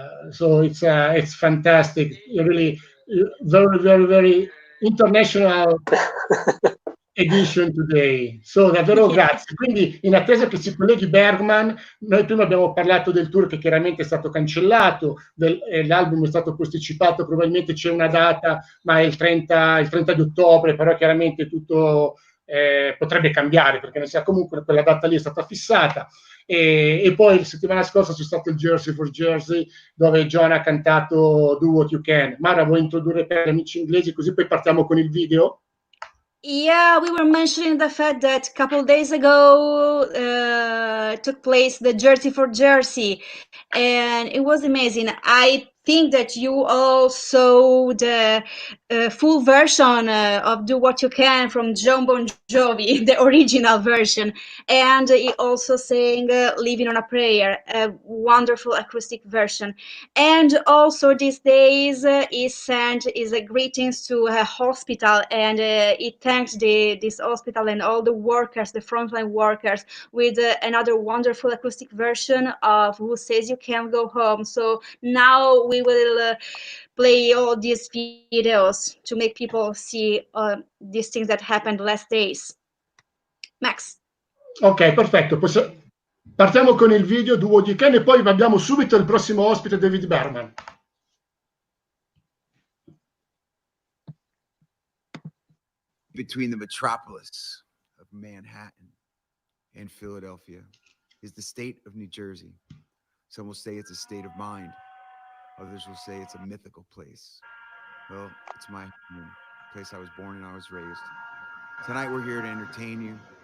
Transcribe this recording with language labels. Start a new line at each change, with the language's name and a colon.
English: So it's fantastic. Really, very, very, very international edition today.
Italian: So davvero grazie. Quindi in attesa che si colleghi Bergman, noi prima abbiamo parlato del tour che chiaramente è stato cancellato, l'album è stato posticipato, probabilmente c'è una data, ma è il 30 di ottobre, però chiaramente tutto potrebbe cambiare perché ne sia, comunque quella data lì è stata fissata. E poi la settimana scorsa c'è stato il Jersey for Jersey dove John ha cantato Do What You Can. Mara, vuoi introdurre per gli amici inglesi così poi partiamo con il video?
English: Yeah, we were mentioning the fact that a couple of days ago took place the Jersey for Jersey, and it was amazing. I think that you all saw the full version of Do What You Can from Bon Jovi, the original version, and he also sang Living on a Prayer, a wonderful acoustic version. And also these days he sent his greetings to a hospital, and he thanked this hospital and all the workers, the frontline workers, with another wonderful acoustic version of Who Says You Can't Go Home. So now we will play all these videos to make people see these things that happened last days.
Italian: Max. Ok, perfetto. Partiamo con il video Do What You Can e poi abbiamo subito il prossimo ospite, David Bergman.
English: Between the metropolis of Manhattan and Philadelphia is the state of New Jersey. Some will say it's a state of mind. Others will say it's a mythical place. Well, it's my home, place I was born and I was raised. Tonight we're here to entertain you.